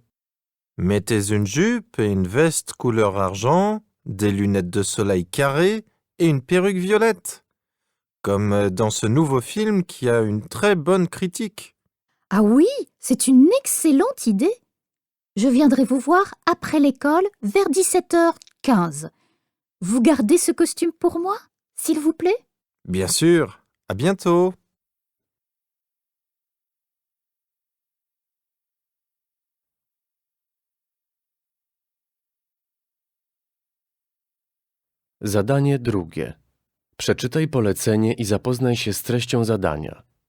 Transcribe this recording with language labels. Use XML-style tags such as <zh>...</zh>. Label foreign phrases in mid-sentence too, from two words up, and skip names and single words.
<fr>Mettez une jupe et une veste couleur argent, des lunettes de soleil carrées et une perruque violette, comme dans ce nouveau film qui a une très bonne critique. Ah oui, c'est une excellente idée. Je viendrai vous voir après l'école vers 17h15. Vous gardez ce costume pour moi, s'il vous plaît? Bien sûr, à bientôt.</fr> <pl>Zadanie drugie. Przeczytaj polecenie i zapoznaj się z treścią zadania.</pl>